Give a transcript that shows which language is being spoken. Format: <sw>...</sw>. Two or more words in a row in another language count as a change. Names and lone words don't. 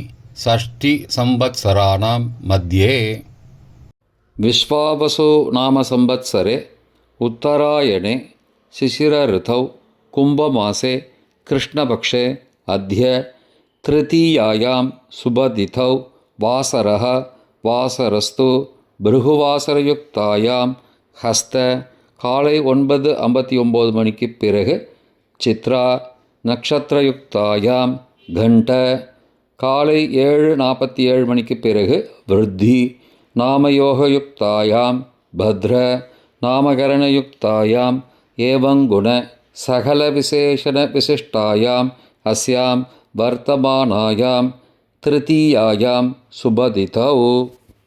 <sa>षष्टिसंवत्सराणां मध्ये विश्वावसु नाम संवत्सरे उत्तरायणे शिशिरऋतौ कुम्भमासे कृष्णपक्षे अद्य तृतीयायां शुभतिथौ वासरः वासरस्तु भृगुवासरयुक्तायां हस्त</sa> <ta>காலை 9:59 மணிக்கு பிறகு</ta> <sa>चित्रा नक्षत्रयुक्तायां गण्ड</sa> <ta>காலை 7:47 மணிக்கு பிறகு</ta> <sa>वृद्धि नामयोगयुक्तायां भद्र नामकरणयुक्तायां एवंगुण सकल विशेषण विशिष्टायां अस्यां वर्तमानायां तृतीयायां शुभतिथौ</sa>